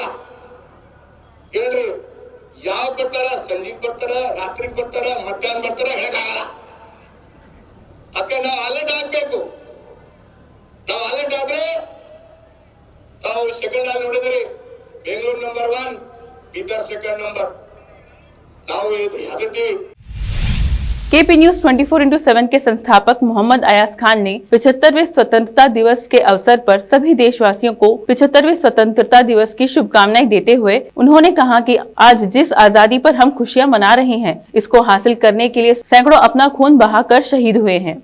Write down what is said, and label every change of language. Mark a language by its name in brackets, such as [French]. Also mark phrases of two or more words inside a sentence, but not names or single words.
[Kannada] ಹೇಳ್ರಿ, ಯಾವಾಗ ಬರ್ತಾರ, ಸಂಜೆಗೆ ಬರ್ತಾರ, ರಾತ್ರಿಗೆ ಬರ್ತಾರ, ಮಧ್ಯಾಹ್ನ ಬರ್ತಾರ, ಹೇಳಕ್ಕಾಗಲ್ಲ. ಅದಕ್ಕೆ ನಾವು ಅಲರ್ಟ್ ಆಗ್ಬೇಕು. ನಾವು ಅಲರ್ಟ್ ಆದ್ರೆ ತಾವು ಸೆಕೆಂಡ್ ಅಲ್ಲಿ ನೋಡಿದ್ರಿ, ಬೆಂಗಳೂರು ನಂಬರ್ 1, ಬೀದರ್ [English] second number. [Kannada] ನಾವು ಹೆದರ್ತೀವಿ. [Hindi] केपी न्यूज 24/7 के संस्थापक मोहम्मद अयाज खान ने 75वें स्वतंत्रता दिवस के अवसर पर सभी देशवासियों को 75वें स्वतंत्रता दिवस की शुभकामनाएं देते हुए उन्होंने कहा कि आज जिस आजादी पर हम खुशियां मना रहे हैं, इसको हासिल करने के लिए सैकड़ों अपना खून बहाकर शहीद हुए हैं।